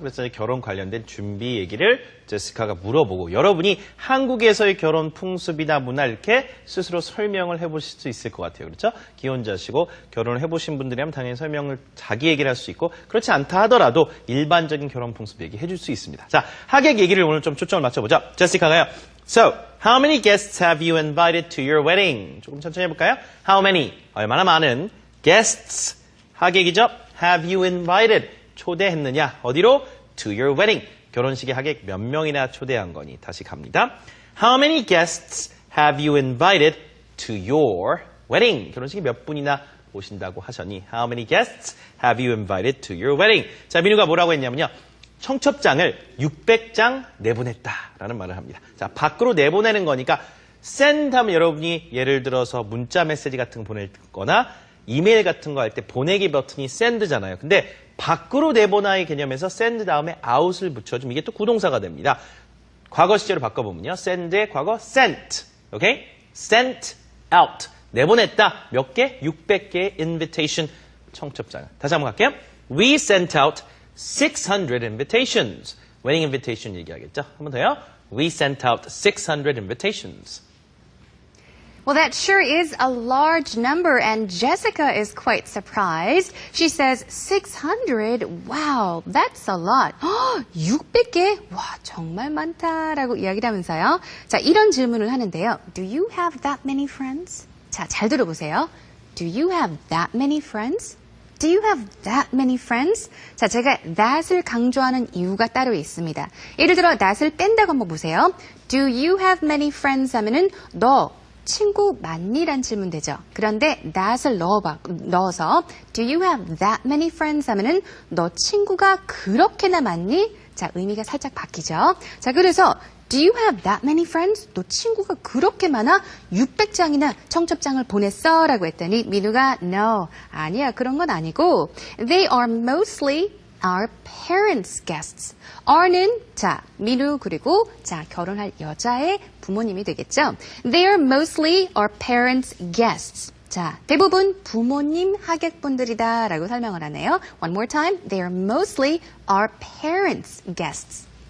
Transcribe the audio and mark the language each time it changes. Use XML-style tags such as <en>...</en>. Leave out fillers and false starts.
<ko>그래서 이제 결혼 관련된 준비 얘기를 제시카가 물어보고 여러분이 한국에서의 결혼 풍습이나 문화 이렇게 스스로 설명을 해보실 수 있을 것 같아요. 그렇죠? 기혼자시고 결혼을 해보신 분들이라면 당연히 설명을 자기 얘기를 할 수 있고 그렇지 않다 하더라도 일반적인 결혼 풍습 얘기 해줄 수 있습니다. 자, 하객 얘기를 오늘 좀 초점을 맞춰보죠. 제시카가요.</ko> <en>So, how many guests have you invited to your wedding?</en> <ko>조금 천천히 해볼까요?</ko> <en>How many?</en> <ko>얼마나 많은 guests? 하객이죠.</ko> <en>Have you invited?</en> <ko>초대했느냐? 어디로?</ko> <en>To your wedding.</en> <ko>결혼식에 하객 몇 명이나 초대한 거니? 다시 갑니다.</ko> <en>How many guests have you invited to your wedding?</en> <ko>결혼식에 몇 분이나 오신다고 하셨니?</ko> <en>How many guests have you invited to your wedding?</en> <ko>자, 민우가 뭐라고 했냐면요. 청첩장을 600장 내보냈다라는 말을 합니다. 자, 밖으로 내보내는 거니까 send 하면 여러분이 예를 들어서 문자 메시지 같은 거 보낼 거나 이메일 같은 거 할 때 보내기 버튼이 send잖아요. 근데 밖으로 내보내의 개념에서 send 다음에 out을 붙여주면 이게 또 구동사가 됩니다. 과거 시제로 바꿔보면요. send의 과거 sent. 오케이? sent out. 내보냈다. 몇 개? 600개의 invitation 청첩장을. 다시 한번 갈게요.</ko> <en>We sent out 600 invitations.</en> <ko>wedding invitation 얘기하겠죠? 한 번 더요.</ko> <en>We sent out 600 invitations. Well, that sure is a large number, and Jessica is quite surprised. She says 600. Wow, that's a lot.</en> <ko>600개? 와, 정말 많다라고 이야기를 하면서요. 자, 이런 질문을 하는데요.</ko> <en>Do you have that many friends?</en> <ko>자, 잘 들어보세요.</ko> <en>Do you have that many friends? Do you have that many friends?</en> <ko>자, 제가 that을 강조하는 이유가 따로 있습니다. 예를 들어 that을 뺀다고 한번 보세요.</ko> <en>Do you have many friends</en> <ko>하면은 너 친구 많니? 란 질문 되죠. 그런데 that을 넣어서</ko> <en>Do you have that many friends</en> <ko>하면은 너 친구가 그렇게나 많니? 자, 의미가 살짝 바뀌죠. 자, 그래서</ko> <en>Do you have that many friends?</en> <ko>너 친구가 그렇게 많아? 600장이나 청첩장을 보냈어? 라고 했더니 민우가 No, 아니야. 그런 건 아니고</ko> <en>They are mostly our parents' guests.</en> <ko>Our는 자, 민우 그리고 자, 결혼할 여자의 부모님이 되겠죠.</ko> <en>They are mostly our parents' guests.</en> <ko>자, 대부분 부모님 하객분들이다 라고 설명을 하네요.</ko> <en>One more time. They are mostly our parents' guests.</en>